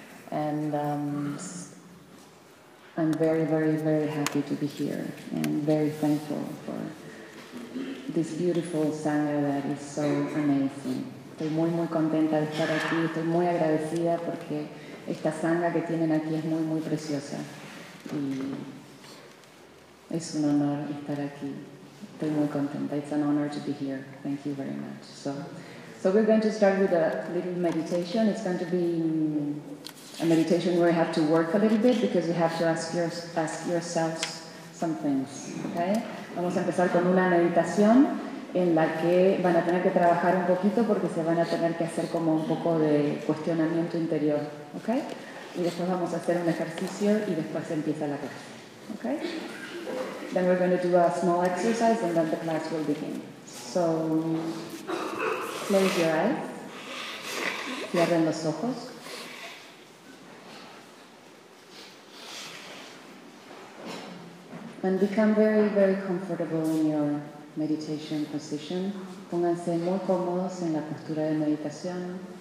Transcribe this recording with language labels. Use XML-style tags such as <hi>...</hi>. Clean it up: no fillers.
<en>And I'm very, very, very happy to be here and very thankful for this beautiful Sangha that is so amazing.</en> <es>Estoy muy, muy contenta de estar aquí. Estoy muy agradecida porque esta Sangha que tienen aquí es muy, muy preciosa. Y es un honor estar aquí. Estoy muy contenta.</es> <en>It's an honor to be here. Thank you very much. So we're going to start with a little meditation. It's going to be a meditation where you have to work a little bit because you have to ask yourselves some things. Okay?</en> <es>Vamos a empezar con una meditación en la que van a tener que trabajar un poquito porque se van a tener que hacer como un poco de cuestionamiento interior.</es> <en>Okay?</en> <es>Y después vamos a hacer un ejercicio y después empieza la clase.</es> <en>Okay? Then we're going to do a small exercise and then the class will begin. So, close your eyes.</en> <es>Cierren los ojos.</es> <en>And become very, very comfortable in your meditation position.</en> <es>Pónganse muy cómodos en la postura de meditación.</es>